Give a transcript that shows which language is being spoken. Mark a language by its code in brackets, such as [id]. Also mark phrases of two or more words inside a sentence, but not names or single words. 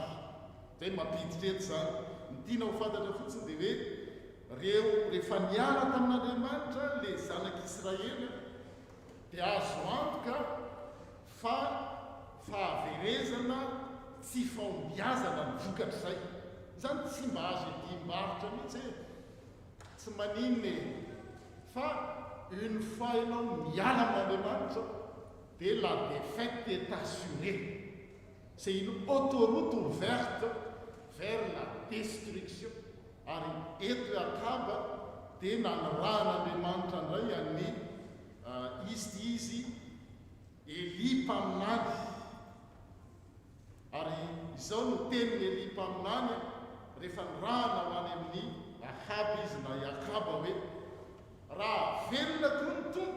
[mg] Zay mampiditra eto zany. Ny tiana ho fantatra fotsiny dia hoe rehefa niala tamin'Andriamanitra le zanak'Israely dia azo antoka fa fahaverezana tsy fahombiazana ny vokatr' izay. Zany tsy mba azo edimbaritra mihitsy tsy maninona fa [fr] une fois [mg] ianao miala amin'Andriamanitra dia [fr] la défaite est assurée. C'est une autoroute ouverte vers la destruction. [mg] Ary eto akaba dia nanirahan'Andriamanitra indray an'ny izy Eli mpaminany. Ary izao no teniny Eli mpaminany rehefa nirahana ho any amin'ny Ahaba izy na Akaba hoe raha velona koa ny tompo.